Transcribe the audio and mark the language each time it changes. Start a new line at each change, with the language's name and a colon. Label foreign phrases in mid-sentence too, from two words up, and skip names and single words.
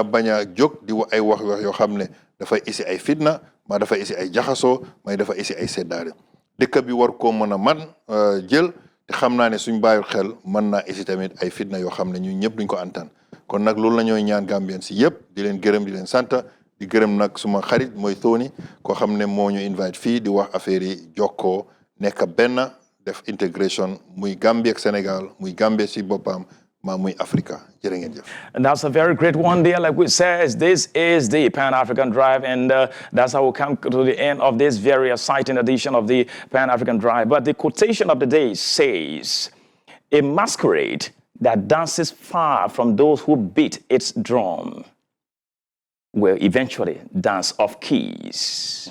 Wolof: bañ a jóg di ay wax yoo xam ne dafay isi ay fitna ma dafay isi ay jaxasoo may dafa isi ay seddaare dëkk bi war koo mën a man jël te xam naa ne suñ bàyyul xel mën naa isi tamit ay fitna yoo xam ne ñun ñëpp duñ ko antan kon nag loolu la ñooy ñaan Gambien si yëpp di leen gërëm di leen sant di gërëm nag suma xarit mooy Tony koo xam ne moo ñu invite fii di wax affaire yi jokkoo nekk benn def intégration muy Gambie ak Sénégal muy Gambie si boppam muy Africa.
English: And that's a very great one there. Like we said, this is the Pan-African Drive, and that's how we come to the end of this very exciting edition of the Pan-African Drive. But the quotation of the day says, "A masquerade that dances far from those who beat its drum will eventually dance off keys."